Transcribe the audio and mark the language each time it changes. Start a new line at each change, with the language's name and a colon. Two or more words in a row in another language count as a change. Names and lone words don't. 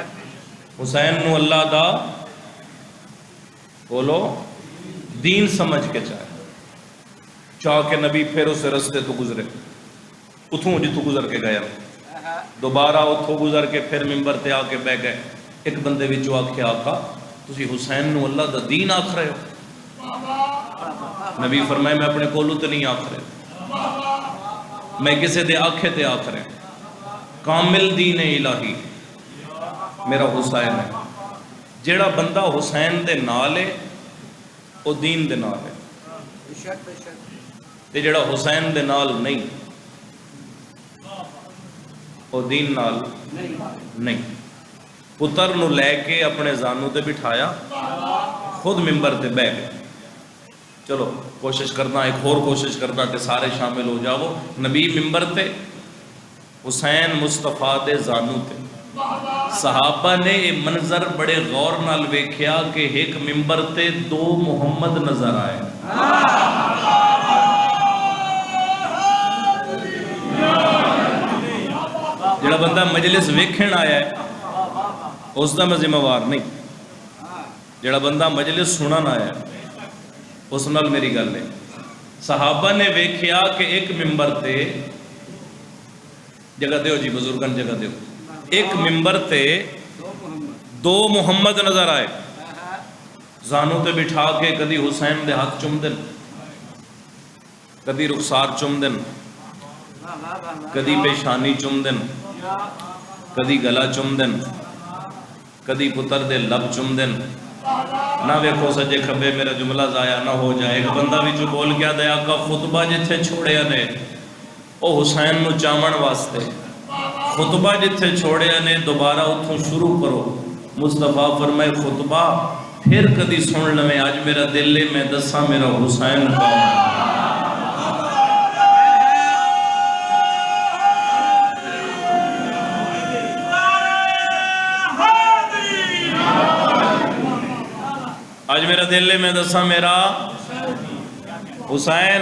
Punjabi: حسین نو اللہ دا بولو دین سمجھ کے چاہ کے نبی پھر اس رستے تو گزرے، اتھوں جتوں گزر کے گیا، دوبارہ اتھوں گزر کے پھر ممبر تے آ کے بہ گئے۔ ایک بندے وچوں آکھے آقا تسی حسین نو اللہ دا دین آکھ رہے ہو؟ نبی فرمائے میں اپنے کولو تے نہیں آکھ رہے، میں کسے دے آکھے تے آکھ رہے، کامل دین الہی میرا حسین ہے۔ جیڑا بندہ حسین دے نالے وہ دین دے نال ہے، تے جیڑا حسین دے نال نہیں وہ دین نال نہیں۔ پتر نو لے کے اپنے زانو تے بٹھایا، خود ممبر تے بہ گئے، چلو کوشش کرنا، ایک اور کوشش کرنا کہ سارے شامل ہو جاؤ۔ نبی ممبر تے، حسین مصطفیٰ دے زانو تے، صحابہ نے یہ منظر بڑے غور نال ویکھیا کہ ایک ممبر تے دو محمد نظر آئے۔ جڑا بندہ مجلس ویکھن آیا ہے اس دا میں ذمہ وار نہیں، جڑا بندہ مجلس سنن آیا ہے اس نال میری گل ہے۔ صحابہ نے ویکھیا کہ ایک ممبر تے، جگہ دیو جی بزرگان جگہ دیو، ایک ممبر تے دو محمد نظر آئے، زانوں تے بٹھا کے کدی حسین دے ہاتھ چم دن، کدی رخسار چم دن، کدی پیشانی چم دن، کدی گلا چم دن، کدی پتر دے لب چم دن۔ نہ ویکھو سجے کھبے میرا جملہ ضائع نہ ہو جائے۔ ایک بندہ بھی جو بول گیا دے آقا خطبہ جتھے چھوڑیا نے او حسین نو چامن واسطے، خطبہ جتھے چھوڑیا نے دوبارہ اتھوں شروع کرو۔ مصطفیٰ فرمائے خطبہ پھر کدی سن لویں، آج میرا دل ہے میں دساں میرا حسین کون ہے۔ آج میرا دل ہے میں دساں میرا حسین۔